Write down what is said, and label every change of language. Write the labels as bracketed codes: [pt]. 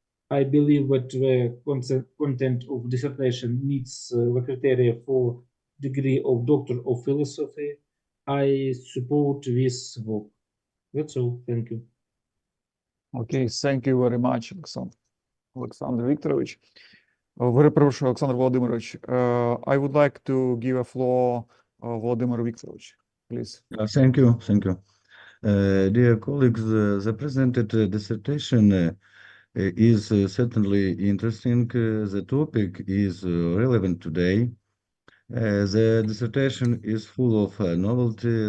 [en] I believe that the content of dissertation meets the criteria for degree of Doctor of Philosophy. I support this work. That's all. Thank you. Okay, thank you very much, Олександр Вікторович. [uk] Перепрошую, Олександр Володимирович. [en] I would like to give a floor Володимир Вікторович, please. Thank you. Thank you. Dear colleagues, the presented dissertation is certainly interesting. The topic is relevant today. The dissertation is full of novelty.